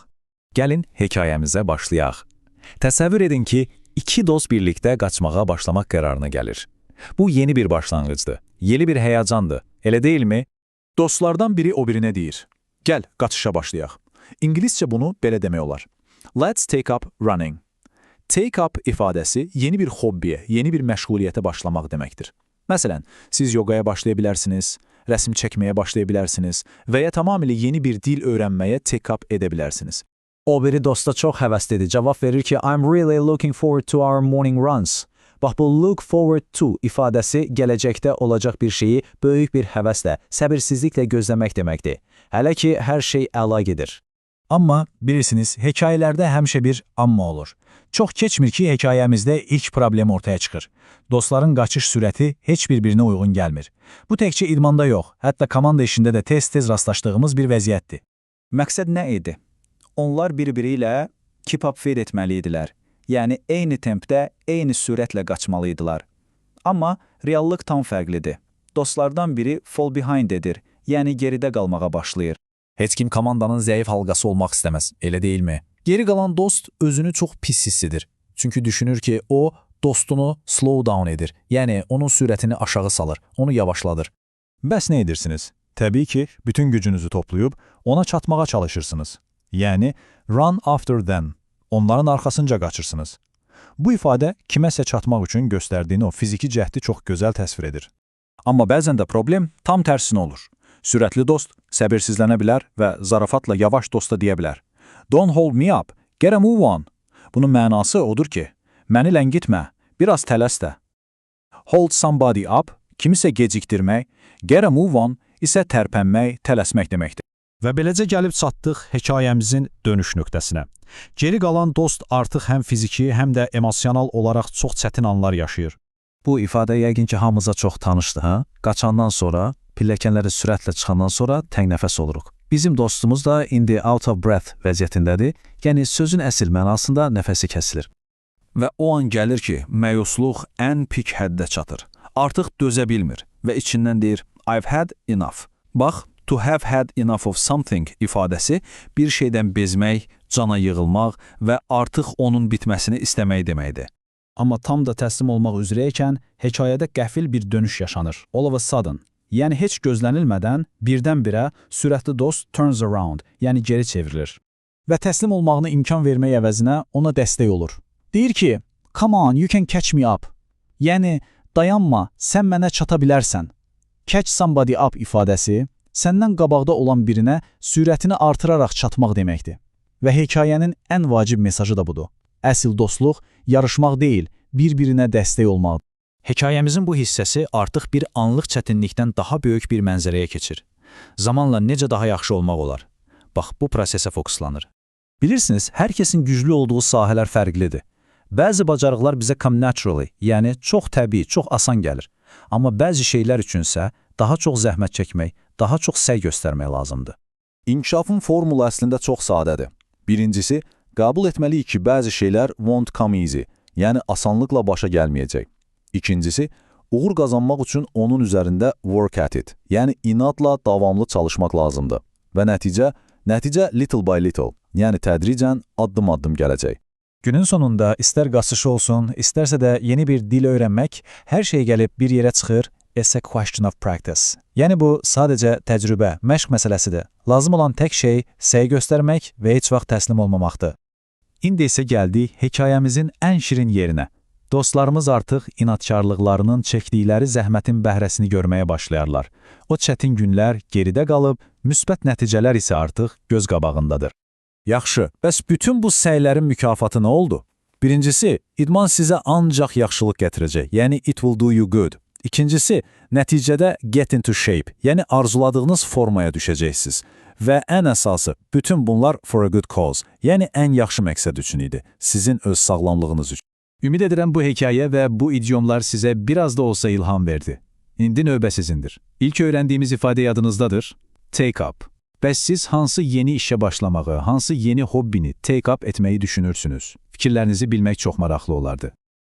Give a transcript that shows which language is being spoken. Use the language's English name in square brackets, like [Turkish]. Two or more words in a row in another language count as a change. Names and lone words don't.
[Azerbaijani] Gəlin hekayəmizə başlayaq. Təsəvvür edin ki, iki dost birlikdə qaçmağa başlamaq qərarına gəlir. Bu yeni bir başlanğıcdır, yeni bir həyəcandır, elə deyilmi? Dostlardan biri o birinə deyir, gəl qaçışa başlayaq. İngiliscə bunu belə demək olar. [English] Let's take up running. Take up [Azerbaijani] ifadəsi yeni bir hobbiyə, yeni bir məşğuliyyətə başlamaq deməkdir. Məsələn, siz yoqaya başlaya bilərsiniz, rəsm çəkməyə başlaya bilərsiniz və ya tamamilə yeni bir dil öyrənməyə [English] take up [Azerbaijani] edə bilərsiniz. O biri dosta çox həvəslidir, cavab verir ki, [English] I'm really looking forward to our morning runs. [Azerbaijani] Bax, bu [English] look forward to [Azerbaijani] ifadəsi gələcəkdə olacaq bir şeyi böyük bir həvəslə, səbirsizliklə gözləmək deməkdir. Hələ ki, hər şey əla gedir. Amma bilirsiniz, hekayələrdə həmişə bir amma olur. Çox keçmir ki, hekayəmizdə ilk problem ortaya çıxır. Dostların qaçış sürəti heç bir-birinə uyğun gəlmir. Bu təkcə idmanda yox, hətta komanda işində də tez-tez rastlaşdığımız bir vəziyyətdir. Məqsəd nə idi? Onlar bir-biri ilə [English] keep up feed [Azerbaijani] etməli idilər. Yəni, eyni tempdə, eyni sürətlə qaçmalı idilər. Amma reallıq tam fərqlidir. Dostlardan biri [English] fall behind [Azerbaijani] edir, yəni geridə qalmağa başlayır. Heç kim komandanın zəif halqası olmaq istəməz, elə deyilmi? Geri qalan dost özünü çox pis hiss edir. Çünki düşünür ki, o dostunu [English] slow down [Azerbaijani] edir, yəni onun sürətini aşağı salır, onu yavaşladır. Bəs nə edirsiniz? Təbii ki, bütün gücünüzü toplayıb ona çatmağa çalışırsınız. Yəni, [English] run after them, [Azerbaijani] onların arxasınca qaçırsınız. Bu ifadə kiməsə çatmaq üçün göstərdiyin o fiziki cəhdi çox gözəl təsvir edir. Amma bəzən də problem tam tərsinə olur. Sürətli dost səbirsizlənə bilər və zarafatla yavaş dosta deyə bilər. [English] Don't hold me up, get a move on. [Azerbaijani] Bunun mənası odur ki, məni ləngitmə, biraz tələs də. [English] Hold somebody up, [Azerbaijani] kimisə gecikdirmək, [English] get a move on [Azerbaijani] isə tərpənmək, tələsmək deməkdir. Və beləcə gəlib çatdıq hekayəmizin dönüş nöqtəsinə. Geri qalan dost artıq həm fiziki, həm də emosional olaraq çox çətin anlar yaşayır. Bu ifadə yəqin ki, hamımıza çox tanışdır, hə? Qaçandan sonra, pilləkənləri sürətlə çıxandan sonra təngnəfəs oluruq. Bizim dostumuz da indi [English] out of breath [Azerbaijani] vəziyyətindədir, yəni sözün əsl mənasında nəfəsi kəsilir. Və o an gəlir ki, məyusluq ən pik həddə çatır. Artıq dözə bilmir və içindən deyir, [English] I've had enough. [Azerbaijani] Bax, [English] to have had enough of something [Azerbaijani] ifadəsi bir şeydən bezmək, cana yığılmaq və artıq onun bitməsini istəmək deməkdir. Amma tam da təslim olmaq üzrəykən hekayədə qəfil bir dönüş yaşanır. [English] All of a sudden. [Azerbaijani] Yəni heç gözlənilmədən birdən-birə sürətli dost [English] turns around, [Azerbaijani] yəni geri çevrilir. Və təslim olmağına imkan vermək əvəzinə ona dəstək olur. Deyir ki, [English] come on, you can catch me up. [Azerbaijani] Yəni, dayanma, sən mənə çata bilərsən. [English] Catch somebody up [Azerbaijani] ifadəsi səndən qabaqda olan birinə sürətini artıraraq çatmaq deməkdir. Və hekayənin ən vacib mesajı da budur. Əsl dostluq yarışmaq deyil, bir-birinə dəstək olmaqdır. Hekayəmizin bu hissəsi artıq bir anlıq çətinlikdən daha böyük bir mənzərəyə keçir. Zamanla necə daha yaxşı olmaq olar? Bax, bu prosesə fokuslanır. Bilirsiniz, hər kəsin güclü olduğu sahələr fərqlidir. Bəzi bacarıqlar bizə [English] come naturally, [Azerbaijani] yəni çox təbii, çox asan gəlir. Amma bəzi şeylər üçünsə daha çox zəhmət çəkmək, daha çox səy göstərmək lazımdır. İnkişafın formulu əslində çox sadədir. Birincisi, qəbul etməliyik ki, bəzi şeylər [English] won't come easy, [Azerbaijani] yəni asanlıqla başa gəlməyəcək. İkincisi, uğur qazanmaq üçün onun üzərində [English] work at it, [Azerbaijani] yəni inadla davamlı çalışmaq lazımdır. Və nəticə [English] little by little, [Azerbaijani] yəni tədricən addım-addım gələcək. Günün sonunda istər qaçış olsun, istərsə də yeni bir dil öyrənmək, hər şey gəlib bir yerə çıxır, [English] it's a question of practice. [Azerbaijani] Yəni bu sadəcə təcrübə, məşq məsələsidir. Lazım olan tək şey səy göstərmək və heç vaxt təslim olmamaqdır. İndi isə gəldik hekayəmizin ən şirin yerinə. Dostlarımız artıq inadkarlıqlarının çəkdikləri zəhmətin bəhrəsini görməyə başlayarlar. O çətin günlər geridə qalıb, müsbət nəticələr isə artıq göz qabağındadır. Yaxşı, bəs bütün bu səylərin mükafatı nə oldu? Birincisi, idman sizə ancaq yaxşılıq gətirəcək, yəni [English] it will do you good. [Azerbaijani] İkincisi, nəticədə [English] get into shape, [Azerbaijani] yəni arzuladığınız formaya düşəcəksiniz. Və ən əsası, bütün bunlar [English] for a good cause, [Azerbaijani] yəni ən yaxşı məqsəd üçün idi, sizin öz sağlamlığınız üçün. Ümid edirəm bu hekayə və bu idiomlar sizə biraz da olsa ilham verdi. İndi növbə sizindir. İlk öyrəndiyimiz ifadə yadınızdadır. [English] Take up. [Azerbaijani] Bəs siz hansı yeni işə başlamağı, hansı yeni hobbini [English] take up [Azerbaijani] etməyi düşünürsünüz? Fikirlərinizi bilmək çox maraqlı olardı.